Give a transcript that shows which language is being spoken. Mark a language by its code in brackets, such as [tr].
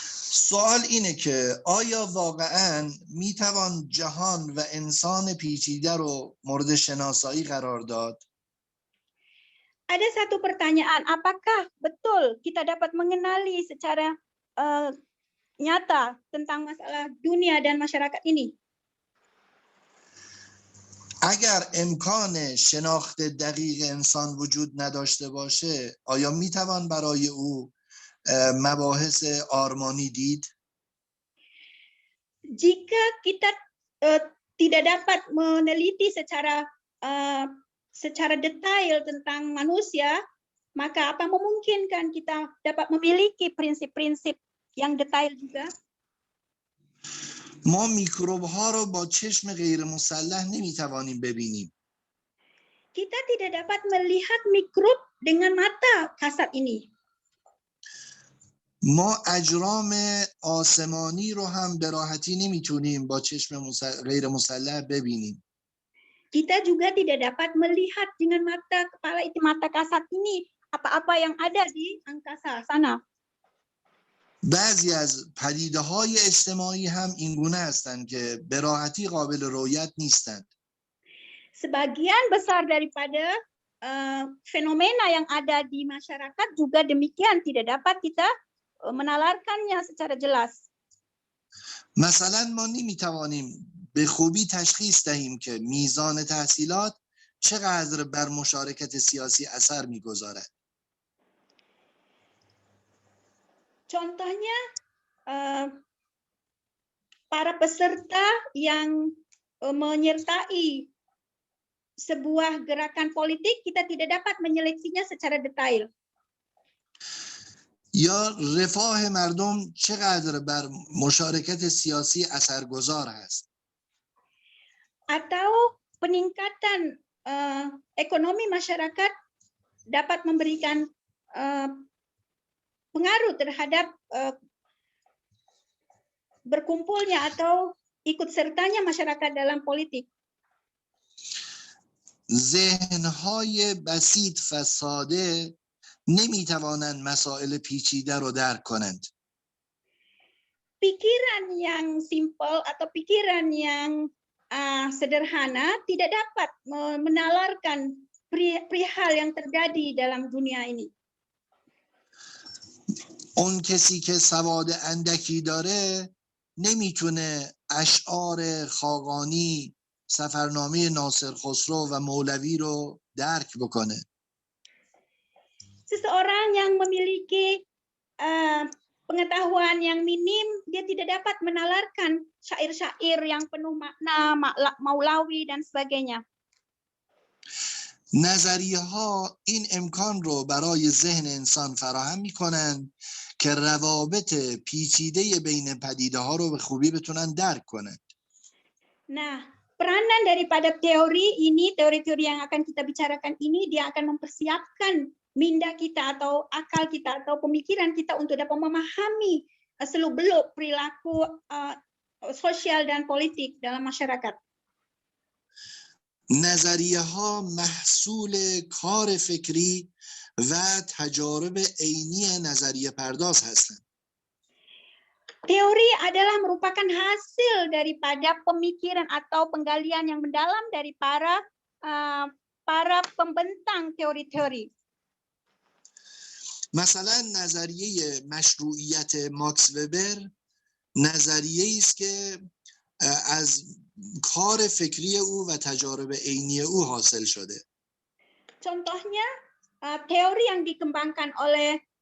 [fa] سوال اینه که آیا واقعاً میتوان جهان و انسان پیچیده رو مورد شناسایی قرار داد؟ [id] Ada satu pertanyaan, apakah betul kita dapat mengenali secara nyata tentang masalah dunia dan masyarakat ini? [fa] اگر امکان شناخت دقیق انسان وجود نداشته باشه آیا میتوان برای او مباحث آرمانی دید؟ [id] jika kita tidak dapat meneliti secara detail tentang manusia, maka apa memungkinkan kita dapat memiliki prinsip-prinsip yang detail juga? [fa] ما میکروب ها رو با چشم غیر مسلح نمیتوانیم ببینیم. [id] Kita tidak dapat melihat mikrob dengan mata kasat ini. [fa] ما اجرام آسمانی رو هم به راحتی نمیتونیم با چشم غیر مسلح ببینیم. [id] Kita juga tidak dapat melihat dengan mata kasat ini apa-apa yang ada di angkasa sana. [fa] بعضی از پدیده‌های اجتماعی هم اینگونه هستند که به راحتی قابل رؤیت نیستند. [id] Sebagian besar daripada fenomena yang ada di masyarakat juga demikian, tidak dapat kita menalarkannya secara jelas. [fa] مثلا ما نمیتوانیم به خوبی تشخیص دهیم که میزان تحصیلات چقدر بر مشارکت سیاسی اثر میگذارد. [id] Contohnya, para peserta yang menyertai sebuah gerakan politik, kita tidak dapat menyeleksinya secara detail. [fa] یا رفاه مردم چقدر بر مشارکت سیاسی اثرگذار است. [id] Atau peningkatan ekonomi masyarakat dapat memberikan pengaruh terhadap berkumpulnya atau ikut sertanya masyarakat dalam politik. [fa] ذهن‌های بسیط و ساده نمی‌توانند مسائل پیچیده رو درک کنند. [id] Pikiran yang simpel atau pikiran yang sederhana tidak dapat menalarkan perihal yang terjadi dalam dunia ini. [fa] اون کسی که سواد اندکی داره نمیتونه اشعار خاقانی، سفرنامه ناصر خسرو و مولوی رو درک بکنه. [id] Seseorang yang memiliki pengetahuan yang minim, dia tidak dapat menalarkan syair-syair yang penuh makna, Maulawi dan sebagainya. [fa] نظریه ها این امکان رو برای ذهن انسان فراهم میکنن که روابط پیچیده بین پدیده ها رو به خوبی بتونن درک کنن. [id] Nah, peranan daripada teori-teori yang akan kita bicarakan ini, dia akan mempersiapkan minda kita atau akal kita atau pemikiran kita untuk dapat memahami seluk-beluk perilaku sosial dan politik dalam masyarakat. [fa] نظریه ها محصول کار فکری و تجارب عینی نظریه پرداز هستند. [id] Teori adalah merupakan hasil daripada pemikiran atau penggalian yang mendalam dari para pembentang teori-teori. [fa] مثلا نظریه مشروعیت ماکس وبر نظریه‌ای است که از کار فکری او و تجارب عینی او حاصل شده. [id] Contohnya teori yang dikembangkan oleh